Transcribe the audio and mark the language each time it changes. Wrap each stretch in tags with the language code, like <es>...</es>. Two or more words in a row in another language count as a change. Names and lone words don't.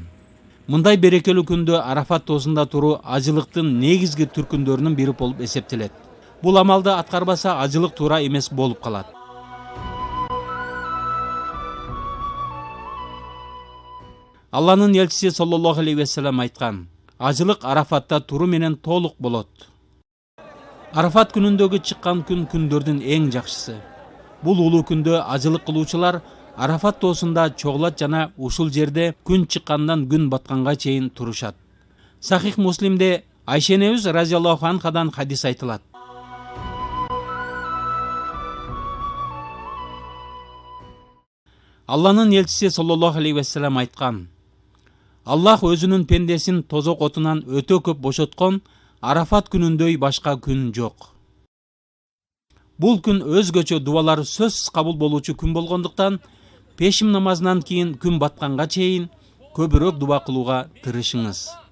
<ky>Мындай берекелүү күндө Арафат тоосунда туруу ажылыктын негизги түркүндөрүнүн бири болуп эсептелет. Бул амалды аткарбаса ажылык туура эмес болуп калат. Алланын элчиси</ky> <ar>صلى الله عليه وسلم</ar> <ky>айткан: ажылык Арафатта туруу менен толук болот. Арафат күнүндөгү чыккан күн күндөрдүн эң жакшысы. Бул улуу күндө ажылык кылуучулар Арафат тоосунда чогулат жана ушул жерде күн чыккандан күн батканга чейин турушат. Сахих Муслимде Айша энебиз</ky> <ar>رضي الله عنها</ar> <ky>хадис айтылат. Алланын элчиси</ky> <ar>صلى الله عليه وسلم</ar> <ky>айткан: Аллах өзүнүн пендесин тозок отунан өтө көп бошоткон Арафат күнүндөй башка күн жок. Бул күн өзгөчө дубалар сөзсүз кабыл болуучу күн болгондуктан, пешим намазынан кийин күн батканга чейин көбүрөөк дуба кылууга тырышыңыз.</ky>